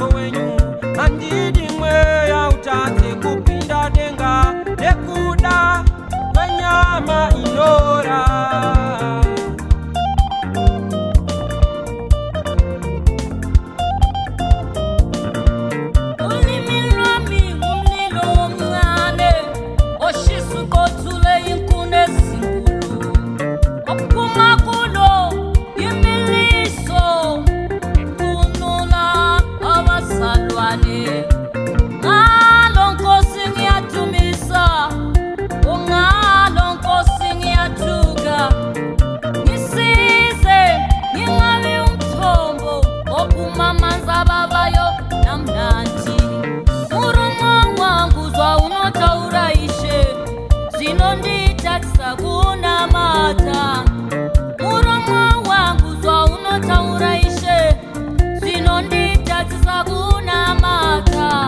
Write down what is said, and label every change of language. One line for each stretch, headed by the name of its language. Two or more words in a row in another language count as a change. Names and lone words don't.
Shona: wenyu handidi mweya utate kupinda denga nekuda kwenyama inora
North Ndebele: ulimi lwami ngumlilo omncane oshisa uqothule inkuni ezinkulu okuphuma kulo imiliso salwane ngalo nkosi ngiyadumisa ungalo nkosi ngiyathuka ngisize ngingabi umthombo ophuma amanzi ababayo namnandi
Shona: murumo wangu zwa unotaura ishe zvinonditatisa kunamata murumo wangu zwa unotaura ishe zvinonditatisa kunamata